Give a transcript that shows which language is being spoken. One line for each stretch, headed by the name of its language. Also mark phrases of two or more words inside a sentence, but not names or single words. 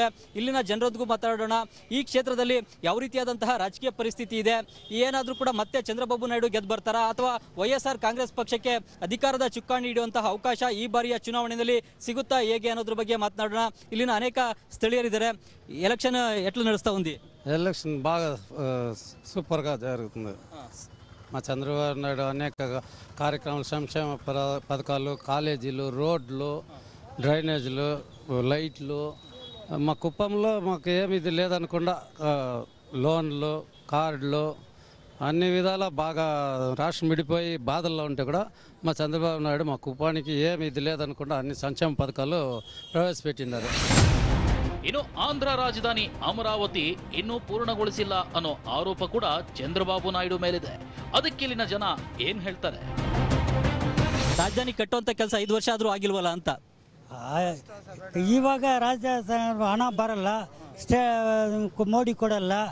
Kannada: ಇಲ್ಲಿನ ಜನರೊಂದಿಗೂ ಮಾತಾಡೋಣ. ಈ ಕ್ಷೇತ್ರದಲ್ಲಿ ಯಾವ ರೀತಿಯಾದಂತಹ ರಾಜಕೀಯ ಪರಿಸ್ಥಿತಿ ಇದೆ, ಏನಾದರೂ ಕೂಡ ಮತ್ತೆ ಚಂದ್ರಬಾಬು ನಾಯ್ಡು ಗೆದ್ದು ಬರ್ತಾರಾ ಅಥವಾ ವೈಎಸ್ಆರ್ ಕಾಂಗ್ರೆಸ್ ಪಕ್ಷಕ್ಕೆ ಅಧಿಕಾರದ ಚುಕ್ಕಾಣಿ ಹಿಡಿಯುವಂತಹ ಅವಕಾಶ ಈ ಬಾರಿಯ ಚುನಾವಣೆಯಲ್ಲಿ ಸಿಗುತ್ತಾ ಹೇಗೆ ಅನ್ನೋದ್ರ ಬಗ್ಗೆ ಮಾತನಾಡೋಣ. ಇಲ್ಲಿನ ಅನೇಕ ಸ್ಥಳೀಯರಿದ್ದಾರೆ.
Telugu: ఎలక్షన్ ఎట్లా నడుస్తూ ఉంది? ఎలక్షన్ బాగా సూపర్గా జరుగుతుంది. మా చంద్రబాబు నాయుడు అనేక కార్యక్రమాలు, సంక్షేమ పథకాలు, కాలేజీలు, రోడ్లు, డ్రైనేజీలు, లైట్లు, మా కుప్పంలో మాకు ఏమి ఇది లేదనకుండా లోన్లు, కార్డులు, అన్ని విధాల బాగా రాష్ట్రం విడిపోయి బాధల్లో ఉంటే కూడా మా చంద్రబాబు నాయుడు మా కుప్పానికి ఏమి ఇది లేదనకుండా అన్ని సంక్షేమ పథకాలు ప్రవేశపెట్టినారు.
Kannada: ಇನ್ನು ಆಂಧ್ರ ರಾಜಧಾನಿ ಅಮರಾವತಿ ಇನ್ನೂ ಪೂರ್ಣಗೊಳಿಸಿಲ್ಲ ಅನ್ನೋ ಆರೋಪ ಕೂಡ ಚಂದ್ರಬಾಬು ನಾಯ್ಡು ಮೇಲಿದೆ. ಅದಕ್ಕೆ ಇಲ್ಲಿನ ಜನ ಏನ್ ಹೇಳ್ತಾರೆ? ರಾಜಧಾನಿ ಕಟ್ಟುವಂತ ಕೆಲಸ 5 ವರ್ಷ ಆದ್ರೂ ಆಗಿಲ್ವಲ್ಲ ಅಂತ. ಇವಾಗ ರಾಜ್ಯ ಹಣ ಬರಲ್ಲ, ಮೋಡಿ ಕೊಡಲ್ಲ.